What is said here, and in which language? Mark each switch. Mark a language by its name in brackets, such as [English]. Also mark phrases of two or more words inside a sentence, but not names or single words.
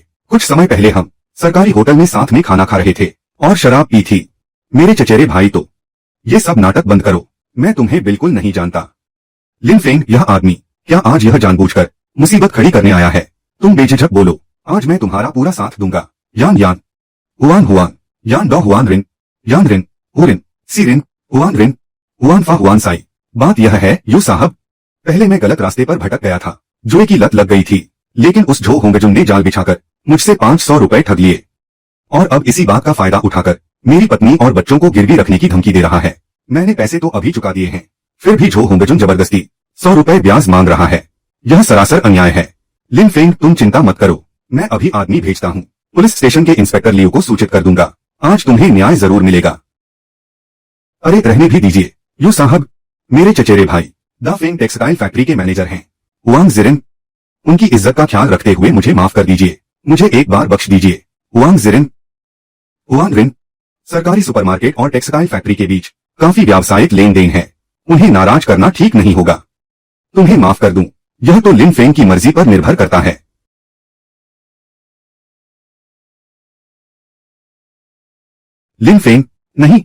[Hindi] कुछ समय पहले हम सरकारी होटल में साथ में खाना खा रहे थे और शराब पी थी। मेरे चचेरे भाई, तो ये सब नाटक बंद करो, मैं तुम्हें बिल्कुल नहीं जानता। लिन फेंग, यह आदमी क्या आज यह जानबूझकर मुसीबत खड़ी करने आया है? तुम बेझिझक बोलो, आज मैं तुम्हारा पूरा साथ दूंगा। यान यान, हुआन हुआन, यान डॉ हुआन रिन, यान रिन, हुरिन, सी रिन, हुआन रिन, हुआन फा हुआन साई। बात यह है यू साहब, पहले मैं गलत रास्ते पर भटक गया था, जुए की लत लग गई थी, लेकिन उस झो होंगजुन ने जाल बिछाकर मुझसे 500 रुपए ठग लिए और अब इसी बात का फायदा उठाकर मेरी पत्नी और बच्चों को गिरवी रखने की धमकी दे रहा है। मैंने पैसे तो अभी चुका दिए हैं, फिर भी झो होंगजुन जबरदस्ती 100 रुपए ब्याज मांग रहा है। यह सरासर अन्याय है। लिन फेंग, तुम चिंता मत करो, मैं अभी आदमी भेजता हूँ, [English] police station [Hindi] के इंस्पेक्टर लियो को सूचित कर दूंगा। आज तुम्हें न्याय जरूर मिलेगा। अरे रहने भी दीजिए यू साहब, मेरे चचेरे भाई द फेंग टेक्सटाइल फैक्ट्री के मैनेजर हैं हुआंग जिरिन, उनकी इज्जत का ख्याल रखते हुए मुझे माफ कर दीजिए, मुझे एक बार बख्श दीजिए। हुआंग जिरिन, हुआंग रिन, सरकारी सुपरमार्केट और [English] textile factory [Hindi] के बीच काफी व्यावसायिक लेन देन है, उन्हें नाराज करना ठीक नहीं होगा। तुम्हें माफ कर दूं, यह तो लिन फेंग की मर्जी पर निर्भर करता है। लिन फेंग, नहीं।